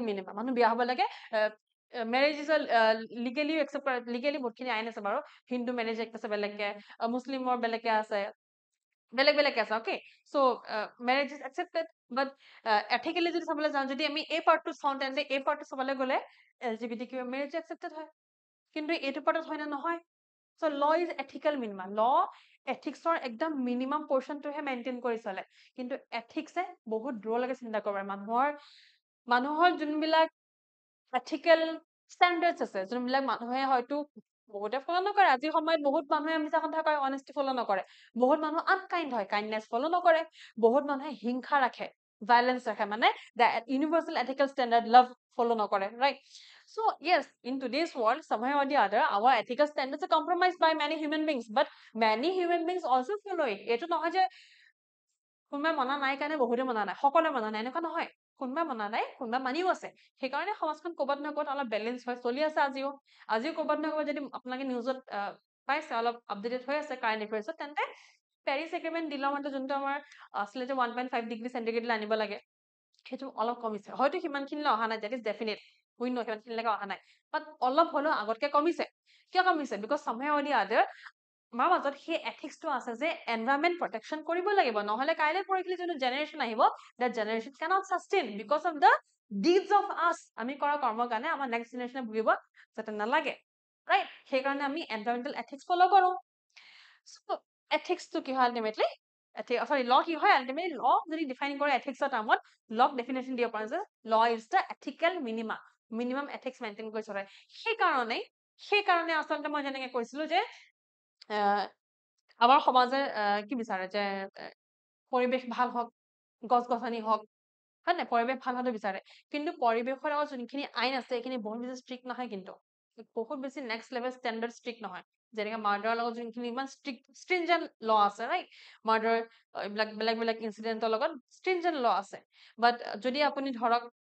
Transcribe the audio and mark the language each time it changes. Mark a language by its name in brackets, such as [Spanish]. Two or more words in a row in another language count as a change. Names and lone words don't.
[Assamese] মিনিমা মানুহ বিয়া হ'ব লাগে [English] marriage is legally accept [Assamese] কৰে লিগেলি বহুতখিনি আইন আছে বাৰু [English] Hindu marriage act [Assamese] আছে বেলেগকে মুছলিমৰ বেলেগকে আছে বেলেগকে আছে [English] okay so marriage is accepted but ethically [Assamese] যদি চাবলৈ যাওঁ যদি আমি এই পাৰ্টটো চাওঁ তেন্তে এই পাৰ্টটো চাবলৈ গ'লে [English] LGBTQ marriage accepted [Assamese] হয় কিন্তু এইটো পাৰ্টত হয় নে নহয় [English] So law is ethical minimum. Law ethics [Assamese] or একদম [English] minimum portion [Assamese] টোহে maintain কৰি চলে কিন্তু ethics এ বহুত দূৰলৈকে চিন্তা কৰে মানুহৰ যোনবিলাক [English] ethical standards [Assamese] আছে যোনবিলাক মানুহে হয়তো বহুতে ফলো নকৰে আজিৰ সময়ত বহুত মানুহে মিছা কথা কয় honesty ফলো নকৰে বহুত মানুহ unkind হয় kindness ফলো নকৰে বহুত মানুহে হিংসা ৰাখে violence ৰাখে মানে [English] the universal ethical standard love [Assamese] ফলো নকৰে [English] right so yes in today's world somehow or the other our ethical standards are compromised by many human beings but many human beings also follow it [Assamese] এইটো নহয় যে কোনোবাই মনা নাই কাৰণে বহুতে মনা নাই সকলোৱে মনা নাই এনেকুৱা নহয় কোনোবাই মনা নাই কোনোবাই মানিও আছে সেইকাৰণে সমাজখন ক'বাত নহয় ক'বাত অলপ বেলেঞ্চ হৈ চলি আছে আজিও ক'বাত নহয় ক'বাত যদি আপোনালোকে নিউজত পাইছে অলপ আপডেটেড হৈ আছে [English] current affairs [Assamese] তেন্তে [English] Paris agreement [Assamese] দিলৰ মতে যোনটো আমাৰ আছিলে যে 1.5 [English] degree centigrade [Assamese] আনিব লাগে সেইটো অলপ কমিছে হয়তো সিমানখিনিলৈ অহা নাই [English] that is definite we know [Assamese] সিমানখিনিলৈকে অহা নাই বাট অলপ হ'লেও আগতকে কমিছে কিয় কমিছে [English] because somehow or the [Assamese] other আমাৰ মাজত সেই এথিক্সটো আছে যে [English] environment protection [Assamese] কৰিব লাগিব নহলে কাইলৈ পৰহিলে যোনটো জেনেৰেশ্যন আহিব [English] that generation cannot sustain because of the deeds of us [Assamese] আমি কৰা কৰ্মৰ কাৰণে আমাৰ [English] next generation [Assamese] ভুগিব যাতে নালাগে ৰাইট সেইকাৰণে আমি [English] environmental ethics [Assamese] ফলো কৰো so এথিক্সটো কি হয় আলটিমেটলি [English] sorry law [Assamese] কি হয় আলটিমেটলি law যদি ডিফাইন কৰে এথিক্সৰ টাৰ্মত law ডেফিনেশ্যন দিব পাৰে যে [English] law is the ethical minimum ethics [Assamese] মেইনটেইন কৰি চলে সেইকাৰণে আচলতে মই যেনেকে কৈছিলো যে আমাৰ সমাজে কি বিচাৰে যে পৰিৱেশ ভাল হওক গছ-গছনি হওক হয় নাই পৰিৱেশ ভাল হতে বিচাৰে কিন্তু পৰিৱেশৰ লগত যোনখিনি আইন আছে এইখিনি বহুত বেছি ষ্ট্ৰিক্ট নহয় কিন্তু বহুত বেছি [English] next level standard strict [Assamese] নহয় যেনেকৈ মাৰ্ডাৰৰ লগত যোনখিনি ইমান [English] stringent law [Assamese] আছে ৰাইট মাৰ্ডাৰ এইবিলাক বেলেগ ইনচিডেণ্টৰ লগত [English] stringent law [Assamese] আছে বাট যদি আপুনি ধৰক